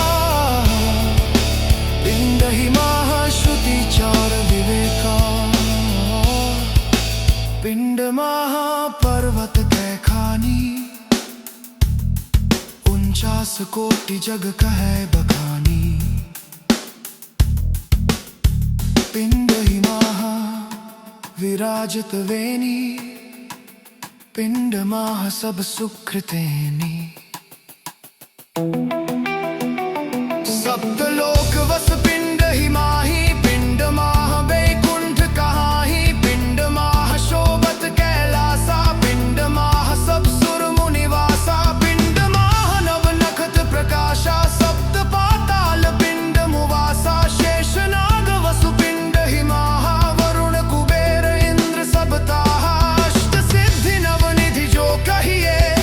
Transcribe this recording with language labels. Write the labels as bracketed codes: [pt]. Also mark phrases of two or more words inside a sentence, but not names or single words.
[hi] पिंड ही महाश्रुति चार विवेका, पिंड महापर्वत कैखानी, 49 कोटि जग कहे बखानी, पिंड ही महा विराजत वेनी, पिंड माह सब सुकृतेनी। सप्तलोक वस पिंड ही माही, पिंड माह बैकुंठ कहाही, पिंड माह शोभत कैलासा, पिंड माह सब सुर मुनिवासा, पिंड माह नव नखत प्रकाशा, सप्त पाताल पिंड मुवासा, शेषनाग वसु पिंड ही माहा, वरुण कुबेर इंद्र सब ताहा, अष्ट सिद्धि नवनिधि जो कहिए,